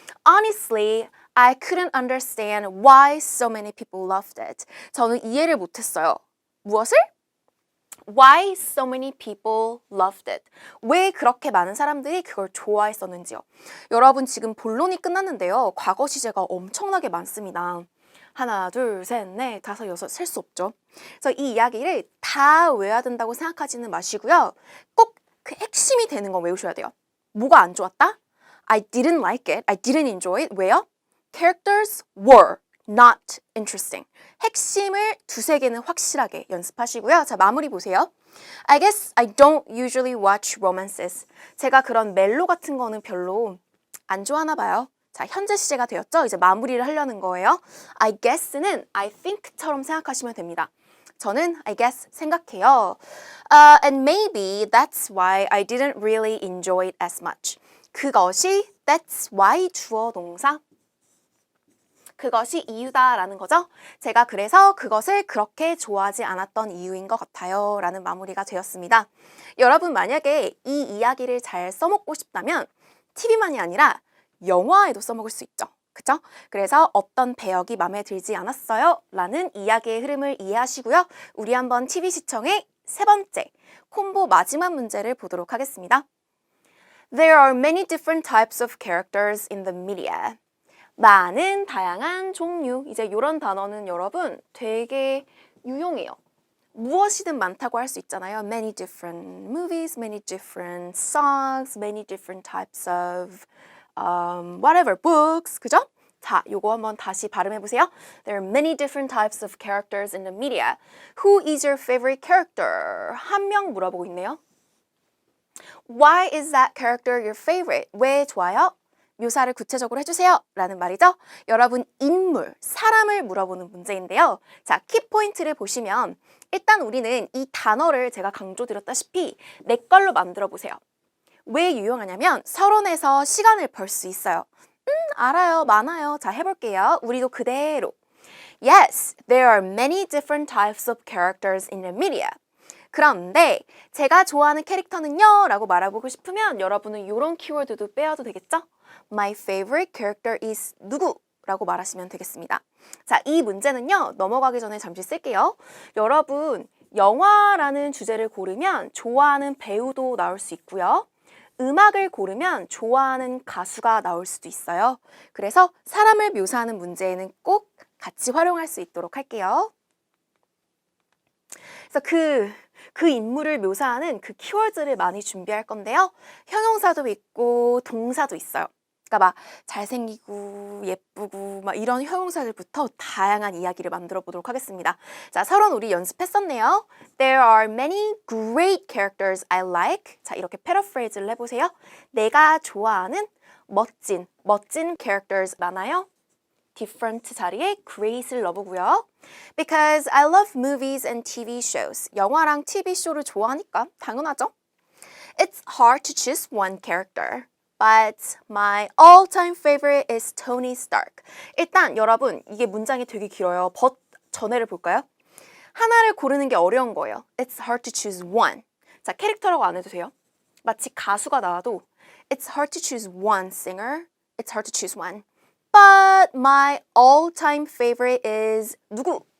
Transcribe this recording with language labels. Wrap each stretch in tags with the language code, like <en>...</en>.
<en>Honestly, I couldn't understand why so many people loved it.</en> <ko>저는 이해를 못했어요. 무엇을?</ko> <en>Why so many people loved it.</en> <ko>왜 그렇게 많은 사람들이 그걸 좋아했었는지요. 여러분 지금 본론이 끝났는데요. 과거 시제가 엄청나게 많습니다. 하나, 둘, 셋, 넷, 다섯, 여섯 셀 수 없죠. 그래서 이 이야기를 다 외워야 된다고 생각하지는 마시고요. 꼭 그 핵심이 되는 건 외우셔야 돼요. 뭐가 안 좋았다?</ko> <en>I didn't like it. I didn't enjoy it.</en> <ko>왜요?</ko> <en>Characters were not interesting.</en> <ko>핵심을 두세 개는 확실하게 연습하시고요. 자, 마무리 보세요.</ko> <en>I guess I don't usually watch romances.</en> <ko>제가 그런 멜로 같은 거는 별로 안 좋아하나 봐요. 자, 현재 시제가 되었죠? 이제 마무리를 하려는 거예요.</ko> <en>I guess</en> <ko>는</ko> <en>I think</en> <ko>처럼 생각하시면 됩니다. 저는</ko> <en>I guess</en> <ko>생각해요.</ko> <en>And maybe that's why I didn't really enjoy it as much.</en> <ko>그것이</ko> <en>that's why</en> <ko>주어 동사. 그것이 이유다라는 거죠. 제가 그래서 그것을 그렇게 좋아하지 않았던 이유인 것 같아요. 라는 마무리가 되었습니다. 여러분 만약에 이 이야기를 잘 써먹고 싶다면 TV만이 아니라 영화에도 써먹을 수 있죠. 그쵸? 그래서 어떤 배역이 마음에 들지 않았어요? 라는 이야기의 흐름을 이해하시고요. 우리 한번 TV 시청의 세 번째, 콤보 마지막 문제를 보도록 하겠습니다.</ko> <en>There are many different types of characters in the media.</en> <ko>많은 다양한 종류. 이제 이런 단어는 여러분 되게 유용해요. 무엇이든 많다고 할 수 있잖아요.</ko> <en>Many different movies, many different songs, many different types of whatever books.</en> <ko>그죠? 자, 요거 한번 다시 발음해 보세요.</ko> <en>There are many different types of characters in the media. Who is your favorite character?</en> <ko>한 명 물어보고 있네요.</ko> <en>Why is that character your favorite?</en> <ko>왜 좋아요? 묘사를 구체적으로 해주세요. 라는 말이죠. 여러분 인물, 사람을 물어보는 문제인데요. 자, 키포인트를 보시면 일단 우리는 이 단어를 제가 강조드렸다시피 내 걸로 만들어 보세요. 왜 유용하냐면 서론에서 시간을 벌 수 있어요. 알아요. 많아요. 자, 해볼게요. 우리도 그대로.</ko> <en>Yes, there are many different types of characters in the media.</en> <ko>그런데 제가 좋아하는 캐릭터는요? 라고 말해보고 싶으면 여러분은 이런 키워드도 빼야도 되겠죠?</ko> <en>My favorite character is 누구?</en> <ko>라고 말하시면 되겠습니다. 자, 이 문제는요. 넘어가기 전에 잠시 쓸게요. 여러분, 영화라는 주제를 고르면 좋아하는 배우도 나올 수 있고요. 음악을 고르면 좋아하는 가수가 나올 수도 있어요. 그래서 사람을 묘사하는 문제에는 꼭 같이 활용할 수 있도록 할게요. 그래서 그 인물을 묘사하는 그 키워드를 많이 준비할 건데요. 형용사도 있고 동사도 있어요. 그러니까 막 잘생기고 예쁘고 막 이런 형용사들부터 다양한 이야기를 만들어 보도록 하겠습니다. 자, 서론 우리 연습했었네요.</ko> <en>There are many great characters I like.</en> <ko>자, 이렇게 패러프레이즈를 해보세요. 내가 좋아하는 멋진 characters 많아요. different 자리에 great을 넣어보고요.</ko> <en>Because I love movies and TV shows.</en> <ko>영화랑 TV 쇼를 좋아하니까 당연하죠.</ko> <en>It's hard to choose one character. But my all-time favorite is Tony Stark.</en> <ko>일단 여러분 이게 문장이 되게 길어요. but 전해를 볼까요? 하나를 고르는 게 어려운 거예요. It's hard to choose one. 자, 캐릭터라고 안 해도 돼요. 마치 가수가 나와도</ko> <en>It's hard to choose one singer. It's hard to choose one. But my all-time favorite is 누구?</en>